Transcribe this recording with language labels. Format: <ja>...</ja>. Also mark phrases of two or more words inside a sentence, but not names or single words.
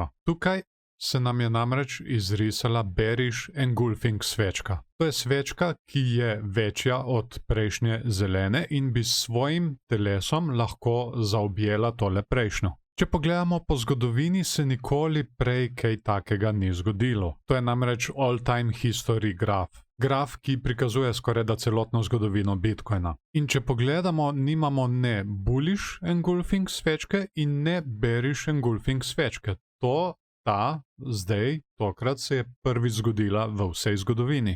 <sl>Tukaj se nam je namreč izrisala</sl> <en>bearish engulfing</en> <sl>svečka. To je svečka, ki je večja od prejšnje zelene in bi s svojim telesom lahko zaobjela tole prejšnjo. Če pogledamo po zgodovini, se nikoli prej kaj takega ni zgodilo. To je namreč</sl> <en>all-time history</en> <sl>graf. Graf, ki prikazuje skorajda celotno zgodovino Bitcoina. In če pogledamo, nimamo ne</sl> <en>bullish engulfing</en> <sl>svečke in ne</sl> <en>bearish engulfing</en> <sl>svečke. Tokrat se je prvič zgodila v vsej zgodovini.</sl>